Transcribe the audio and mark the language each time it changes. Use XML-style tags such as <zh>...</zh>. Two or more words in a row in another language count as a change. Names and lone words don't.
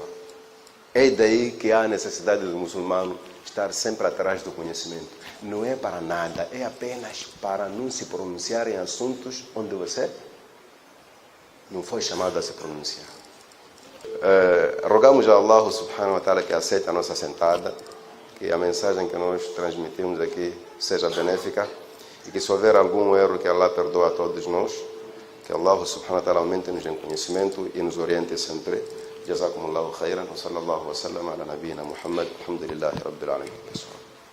<pt>É daí que há a necessidade do muçulmano estar sempre atrás do conhecimento. Não é para nada, é apenas para não se pronunciar em assuntos onde você não foi chamado a se pronunciar. Rogamos a Allah</pt> <ar>سبحانه وتعالى</ar> <pt>que aceite a nossa sentada, que a mensagem que nós transmitimos aqui seja benéfica e que se houver algum erro que Allah perdoe a todos nós, que Allah</pt> <ar>سبحانه وتعالى</ar> <pt>aumente-nos em conhecimento e nos oriente sempre.</pt> <ar>جزاكم الله خيرا وصلى الله وسلم على نبينا محمد. الحمد لله رب العالمين.</ar>